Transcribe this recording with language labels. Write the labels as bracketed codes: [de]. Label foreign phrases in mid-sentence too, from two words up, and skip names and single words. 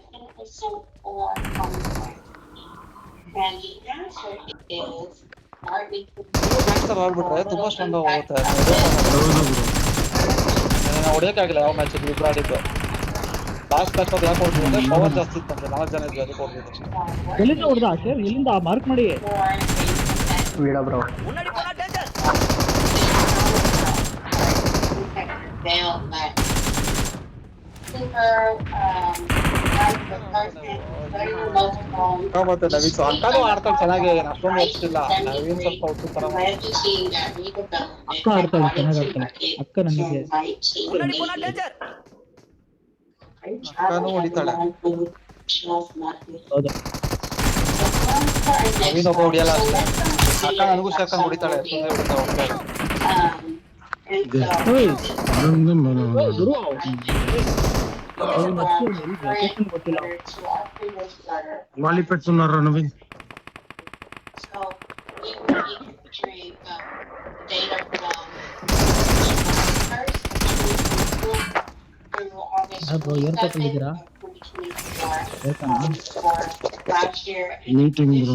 [kn] ಗ್ಯಾಂಗ್ಸ್ಟರ್ ಆಡ್ಬಿಟ್ರೆ ತುಂಬಾ ಸ್ಟ್ರಾಂಗ್ ಹೋಗುತ್ತೆ. ಹೊಡಿಯಕ್ಕಾಗಿಲ್ಲ ಯಾವ ಮ್ಯಾಚ್ ಇಬ್ರು ಆಡಿದ್ದು. ಲಾಸ್ಟ್ ಮ್ಯಾಚ್ ಯಾಕೆ ಹೊಡ್ತೀವಿ ಅಂದ್ರೆ ಪವರ್ ಜಾಸ್ತಿ ಇತ್ತು. 4 ಜನ ಇದ್ರು ಅದಕ್ಕೆ ಹೊಡ್ದಿದ್ದು. ಎಲ್ಲಿಂದ ಹೊಡೆದ ಸರ್? ಎಲ್ಲಿಂದ ಮಾರ್ಕ್ ಮಾಡಿ. [te] వీడా బ్రో [kn] ಮತ್ತೆ ನವೀನ್ ಅಕ್ಕನೂ ಆಡ್ತಾಳೆ ಚೆನ್ನಾಗಿ. ಅಷ್ಟೊಂದು ಹೋಗ್ತಿಲ್ಲ. ನವೀನ್ ಸ್ವಲ್ಪ ಹೊತ್ತು ತರ ಅಕ್ಕ ಆಡ್ತಾಳೆ, ಚೆನ್ನಾಗಿ ಆಡ್ತಾಳೆ ಅಕ್ಕ. ನನಗೆ ಅಕ್ಕನೂ ಹೊಡಿತಾಳೆ. ಹೌದು, ನವೀನ್ ಒಬ್ಬ ಹೊಡಿಯಲ್ಲ ಅಷ್ಟೇ. ಅಕ್ಕ ನನಗೂ ಸೇರ್ಕೊಂಡು ಹೊಡಿತಾಳೆ. ಸುಮ್ಮನೆ ಹೊಡಿತಾಳೆ. [te] వాలి పెట్టున్నారా నవీన్? [kn] ಬ್ರೋ ಏನ್ ತಗೊಂಡಿದ್ದೀರಾ? ಮೀಟಿಂಗ್ ಬ್ರೋ.